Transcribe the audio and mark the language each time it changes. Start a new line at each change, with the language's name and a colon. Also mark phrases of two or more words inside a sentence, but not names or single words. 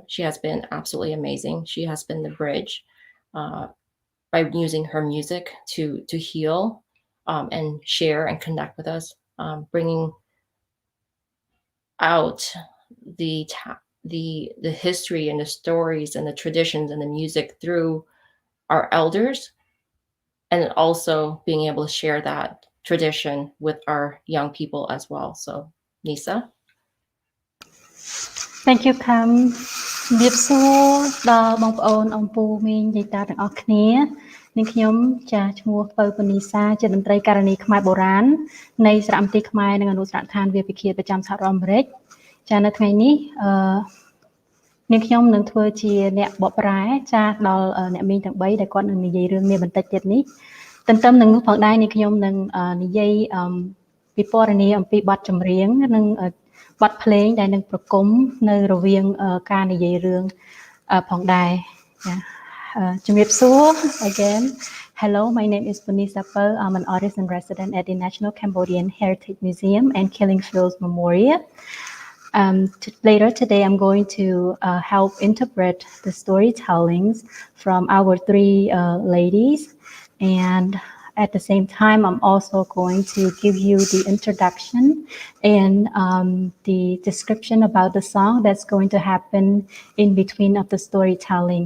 English: She has been absolutely amazing. She has been the bridge by using her music to heal and share and connect with us, bringing out the history and the stories and the traditions and the music through our elders, and also being able to share that tradition with our young people as well. So, Nisa. Thank you, Kham.
Khmer: ជំរាបសួរដល់បងប្អូនអំពូមីងយាយតាទាំងអស់គ្នានាងខ្ញុំចាឈ្មោះពៅពនីសាជាតន្ត្រីករណី ខ្មែរបុរាណនៃសារមន្ទីរខ្មែរនិងអនុស្សាវរីយ៍ដ្ឋានវាលពិឃាតប្រចាំសហរដ្ឋអាមេរិកចានៅថ្ងៃនេះនាងខ្ញុំនឹងធ្វើជាអ្នកបកប្រែចាដល់អ្នកមីងទាំង3ដែលគាត់នឹងនិយាយរឿងនេះបន្តិចទៀតនេះទន្ទឹមនឹងនោះផងដែរនាងខ្ញុំនឹងនិយាយពិពណ៌នាអំពីបទចម្រៀងនិងបទភ្លេងដែលនឹងប្រគំនៅរវាងការនិយាយរឿងផងដែរជំរាបសួរ again.
English: Hello, my name is Punisa Pau. I'm an artist in residence at the National Cambodian Heritage Museum and Killing Fields Memorial. Later today, I'm going to help interpret the storytellings from our 3 ladies, and at the same time, I'm also going to give you the introduction and the description about the song that's going to happen in between of the storytelling.